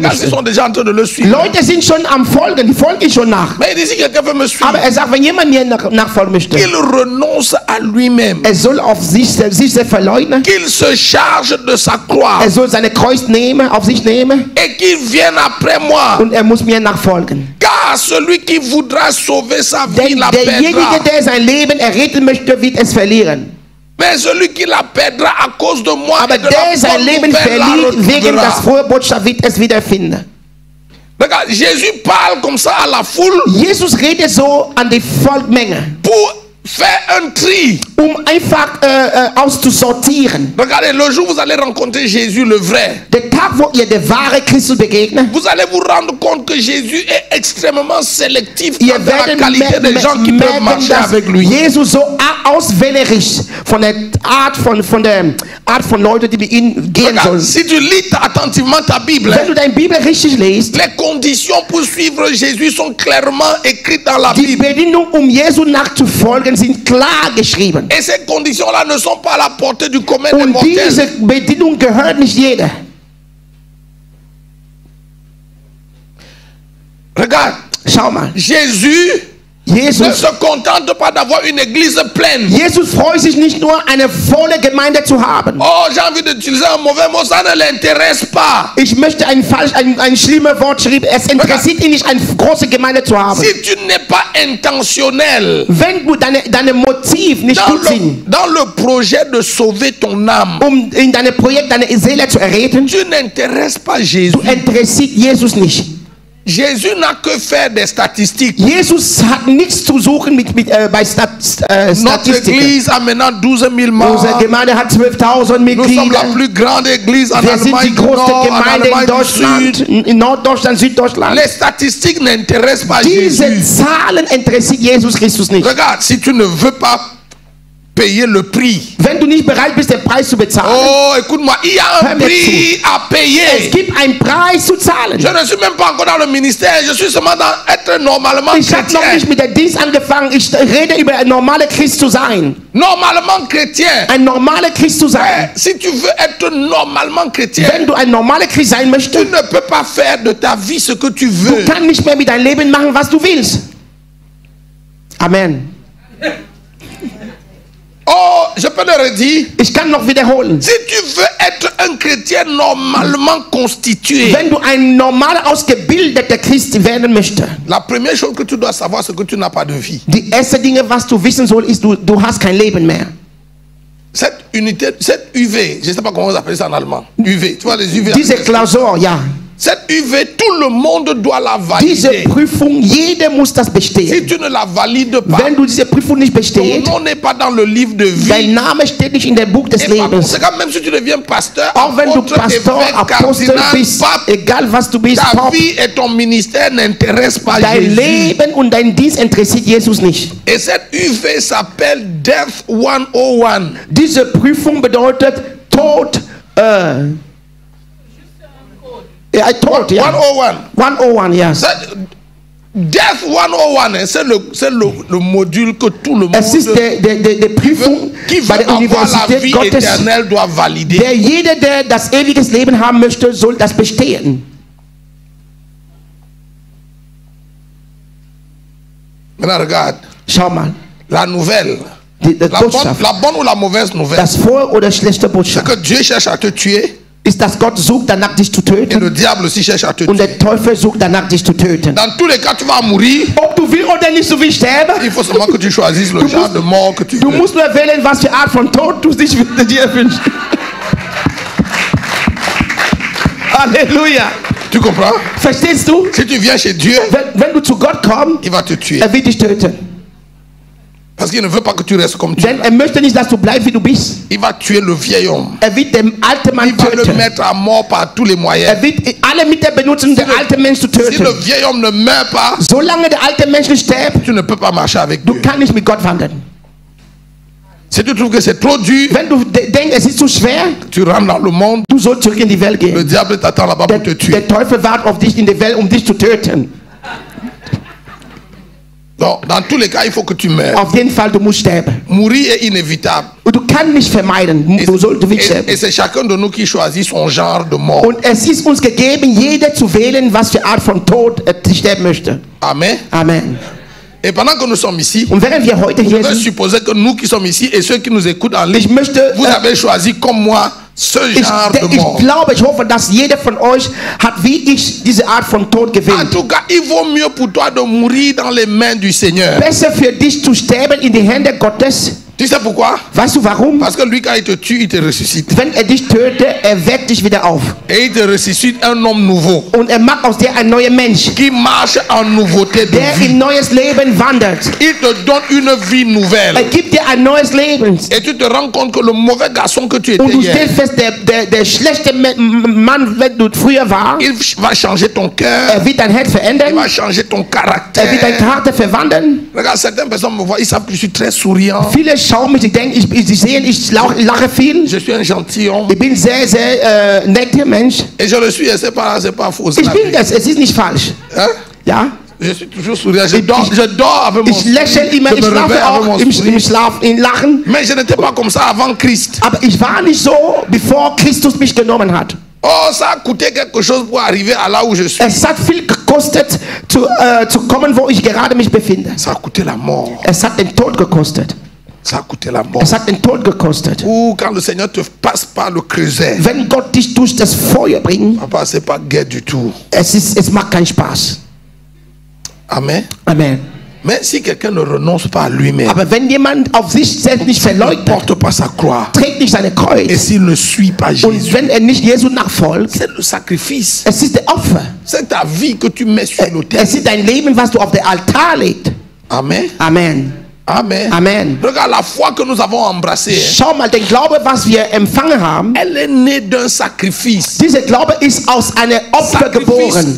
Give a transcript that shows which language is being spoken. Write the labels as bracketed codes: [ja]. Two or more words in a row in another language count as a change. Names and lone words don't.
[de] möchte, [fr] ils sont déjà en train de le suivre. [de] Leute sind schon am Folgen, die folgen schon nach. [fr] Mais il dit, si quelqu'un veut me suivre, [de] aber sagt, wenn jemand mir nachfolgen möchte, [fr] qu'il renonce à lui-même, [de] soll auf sich verleugnen, [fr] qu'il se charge de sa croix, [de] soll seine Kreuz auf sich nehmen, [fr] et qu'il vienne après moi. [de] Und muss mir nachfolgen. [fr] Car celui qui voudra sauver sa vie la perdra. [de] Derjenige, der sein Leben erretten möchte, wird es verlieren. [fr] Mais celui qui la perdra à cause de moi, [de] aber der sein Leben verliert wegen der frohe Botschaft, wird es wiederfinden. [fr] Regarde, Jésus parle comme ça à la foule. [de] Jesus redet so an die Volksmenge. [fr] Pour faire un tri. [de] Einfach auszusortieren. [fr] Regardez, le jour où vous allez rencontrer Jésus le vrai. [de] Der Tag, wo ihr der wahre Christus begegnet. [fr] Vous allez vous rendre compte que Jésus est extrêmement sélectif quant à la qualité des gens qui peuvent marcher avec lui. [de] Jesus so auswählerisch von der Art von Leuten, die mit ihm gehen sollen. [fr] Si tu lis attentivement ta Bible, [de] wenn du deine Bibel richtig liest, [fr] les conditions pour suivre Jésus sont clairement écrites dans la Bible. [de] Die Bedingungen, Jesu nachzufolgen, sind klar geschrieben. [fr] Et ces conditions-là ne sont pas à la portée du commun des mortels. [de] Und diese Bedingung gehört nicht jeder. [fr] Regarde, [de] schau mal. [fr] Jésus [de] Jesus [fr] ne se contente pas d'avoir une église pleine. [de] Jesus freut sich nicht nur, eine volle Gemeinde zu haben. [fr] Oh, j'ai envie d'utiliser un mauvais mot, ça ne l'intéresse pas. [de] Ich möchte ein schlimmer Wortschrieb. Es interessiert ihn nicht, eine große Gemeinde zu haben. [fr] Si tu n'es pas intentionnel, [de] wenn du deine Motiv nicht gut sind, [fr] dans le projet de sauver ton âme, [de] in deinem Projekt deine Seele zu erretten, [fr] tu n'intéresses pas Jésus. [de] Du interessiert Jesus nicht. [fr] Jésus n'a que faire des statistiques. [de] Jesus hat nichts zu suchen bei Statistiken. [fr] Notre église a maintenant 12 000 membres. [de] Unsere Gemeinde hat 12.000 Mitglieder. [fr] Nous sommes la plus grande église en [de] Wir sind [fr] Allemagne [de] die [fr] du [de] größte [fr] Nord, [de] Gemeinde in Deutschland, in Norddeutschland, Süddeutschland. [fr] Les statistiques n'intéressent pas [de] Diese [fr] Jésus. [de] Zahlen interessiert Jesus Christus nicht. [fr] Regarde, si tu ne veux pas payer le prix. [de] Wenn du nicht bereit bist, den Preis zu bezahlen. [fr] Oh, écoute-moi, il y a un prix à payer. [de] Es gibt einen Preis zu zahlen. [fr] Je ne suis même pas encore dans le ministère, je suis seulement être normalement chrétien. [de] Ich habe noch nicht mit dem Dienst angefangen, ich rede über ein normaler Christ zu sein. [fr] Normalement chrétien. [de] Ein normaler Christ zu sein. [fr] Si tu veux être normalement chrétien, [de] wenn du ein normaler Christ sein möchtest, [fr] tu ne peux pas faire de ta vie ce que tu veux. [de] Du kannst nicht mehr mit deinem Leben machen, was du willst. [fr] Amen. Oh, je peux le redire. [de] Ich kann noch wiederholen. [fr] Si tu veux être un chrétien normalement constitué, [de] wenn du ein normal ausgebildeter Christ werden möchtest, [fr] la première chose que tu dois savoir, c'est que tu n'as pas de vie. [de] Die erste Dinge, was du wissen sollst, ist, du hast kein Leben mehr. [fr] Cette unité, cette UV, je ne sais pas comment vous appelez ça en allemand. UV, tu vois les UV. [de] Diese Klausur, ja. [fr] Cette UV, tout le monde doit la valider. [de] Diese Prüfung, jeder muss das bestehen. [fr] Si tu ne la valides pas, [de] wenn du diese Prüfung nicht bestehst, [fr] ton nom n'est pas dans le livre de vie. [de] Dein Name steht nicht in der Buch des Lebens. [fr] C'est quand même si tu deviens pasteur, [de] auch wenn du Pastor, Apostel bist, egal was du bist, [fr] ta vie et ton ministère n'intéressent pas [de] dein [fr] Jésus. [de] Leben und dein Dienst interessiert Jesus nicht. [fr] Et cette UV s'appelle Death 101. [de] Diese Prüfung bedeutet Tod. [en] I told you. 101. 101, yes. Death 101, [fr] c'est le module que tout le monde [de] es ist der Prüfung [fr] qui [de] bei der Universität Gottes, [fr] doit valider. [de] Der jeder, der das ewige Leben haben möchte, soll das bestehen. [fr] Maintenant, regarde. [de] Schau mal. [fr] La nouvelle. La bonne ou la mauvaise nouvelle. [de] Das frohe oder schlechte Botschaft. [fr] C'est que Dieu cherche à te tuer. [de] Ist, dass Gott sucht danach, dich zu töten. [fr] Et le diable aussi cherche à te tuer. [de] Und der Teufel sucht danach, dich zu töten. [fr] Dans tous les cas, tu vas mourir. [de] Ob du willst oder nicht, so wie sterben. [fr] Il faut seulement que tu choisisses le genre de mort que tu veux. [de] Du musst nur wählen, was für Art von Tod du dich dir wünschst. Halleluja. [fr] Tu comprends? [de] Verstehst du? [fr] Si tu viens chez Dieu, [de] wenn du zu Gott kommst, [fr] il va te tuer. [de] Er wird dich töten. [fr] Parce qu'il ne veut pas que tu restes comme tu es. [de] Denn er möchte nicht, dass du bleibst, wie du bist. [fr] Il va tuer le vieil homme. [de] Er wird den alten Mann töten. [fr] Il va le mettre à mort par tous les moyens. [de] Er wird alle Mittel benutzen, den alten Mensch zu töten. [fr] Si le vieil homme ne meurt pas, [de] solange der alte Mensch nicht stirbt, [fr] tu ne peux pas marcher avec Dieu. [de] Du kannst nicht mit Gott wandeln. [fr] Si tu trouves que c'est trop dur, [de] wenn du denkst, es ist zu schwer, [fr] tu rentres dans le monde. [de] Du sollst zurück in die Welt gehen. [fr] Le diable t'attend là-bas pour te tuer. [de] Der Teufel wartet auf dich in der Welt, dich zu töten. [fr] Donc, dans tous les cas, il faut que tu meurs. [de] Auf jeden Fall, du musst sterben. [fr] Mourir est inévitable. [de] Und du kannst nicht vermeiden. Du willst sterben. [fr] Et c'est chacun de nous qui choisit son genre de mort. [de] Und es ist uns gegeben, jeder zu wählen, was für Art von Tod er sterben möchte. [fr] Amen. [de] Amen. [fr] Et pendant que nous sommes ici, [de] und während wir heute hier sind, [fr] supposer que nous qui sommes ici et ceux qui nous écoutent en ligne, vous avez choisi comme moi ce genre de mort. [de] Ich glaube, ich hoffe, dass jeder von euch hat wie ich diese Art von Tod gewählt. [fr] En tout cas, il vaut mieux pour toi de mourir dans les mains du Seigneur. [de] Besser für dich zu sterben in die Hände Gottes. [fr] Tu sais pourquoi? [de] Weißt du warum? [fr] Parce que lui, quand il te tue, il te ressuscite. [de] Wenn er dich tötet, er weckt dich wieder auf. [fr] Et il te ressuscite un homme nouveau. [de] Und er macht aus dir ein neuer Mensch. [fr] Qui marche en nouveauté de [de] der [fr] vie. [de] In neues Leben wandert. [fr] Il te donne une vie nouvelle. [de] Er gibt dir ein neues Leben. [fr] Et tu te rends compte que le mauvais garçon que tu étais [de] und du [fr] hier, [de] stellst fest, der schlechte Mann, wenn du früher warst, [fr] il va changer ton cœur. [de] Er wird dein Herz verändern. [fr] Il va changer ton caractère. [de] Er wird dein Charakter verwandeln. [fr] Regarde, certaines personnes me voient, ils savent que je suis très souriant. [de] Viele schauen mich, die denken, sie sehen, ich lache viel. [fr] Je suis un gentilhomme. [de] Ich bin sehr, sehr netter Mensch. [fr] Et je le suis, c'est pas faux. [de] Ich bin das, es ist nicht falsch. [fr] Hein? [de] Ja? [fr] Je suis toujours souriant. Je dors avec mon [de] Ich lächle immer, ich schlafe auch im Schlaf, in Lachen. [fr] Mais je n'étais pas comme ça avant Christ. [de] Aber ich war nicht so, bevor Christus mich genommen hat. [fr] Oh, ça a coûté quelque chose pour arriver à là où je suis. [de] Es hat viel gekostet, zu kommen, wo ich gerade mich befinde. [fr] Ça a coûté la mort. [de] Es hat den Tod gekostet. [fr] Ça a coûté la mort. [de] Es hat den Tod gekostet. [fr] Ou quand le Seigneur te passe par le creuset. [de] Wenn Gott dich durch das Feuer bringt. [fr] Papa, c'est pas gai du tout. [de] Es macht keinen Spaß. [fr] Amen. [de] Amen. [fr] Mais si quelqu'un ne renonce pas à lui-même, [de] aber wenn jemand auf sich selbst nicht verleugnet, [fr] ne porte pas sa croix, [de] trägt nicht seine Kreuz, [fr] et s'il ne suit pas Jésus, [de] und wenn nicht Jesu nachfolgt, [fr] c'est le sacrifice. [de] Es ist der Opfer. [fr] C'est ta vie que tu mets sur l'autel. [de] Es ist dein Leben, was du auf den Altar legst. [fr] Amen. [de] Amen. [fr] Amen. [de] Amen. [fr] Regarde la foi que nous avons embrassée. [de] Schau mal, der Glaube, was wir empfangen haben, [fr] elle est née d'un sacrifice. [de] Dieser Glaube ist aus einem Opfer geboren.